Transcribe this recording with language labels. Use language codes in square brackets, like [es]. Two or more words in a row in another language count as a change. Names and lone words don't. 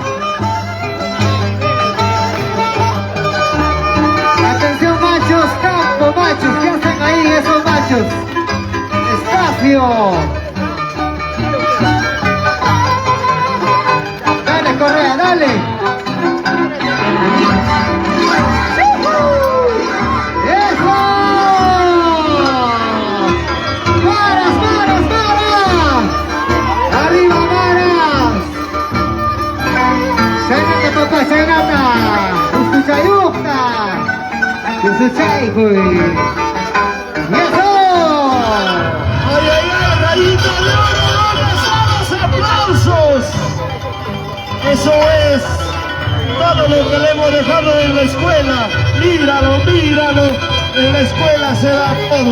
[es] Atención, machos, campo, machos, ¿qué hacen ahí esos machos? Espacio. Dale, Correa, dale. ¡Eso! ¡Maras, maras, maras! ¡Arriba, maras! ¡Senata, papá, senata! [qu] ¡Uskuchayukta! ¡Uskuchaykuy! [es] ¡Y eso! ¡Ay, ay, ay! ¡Rayito de Oro! ¿Dónde están los aplausos? Eso es todo lo que le hemos dejado en la escuela. Míralo, míralo. En la escuela se da todo.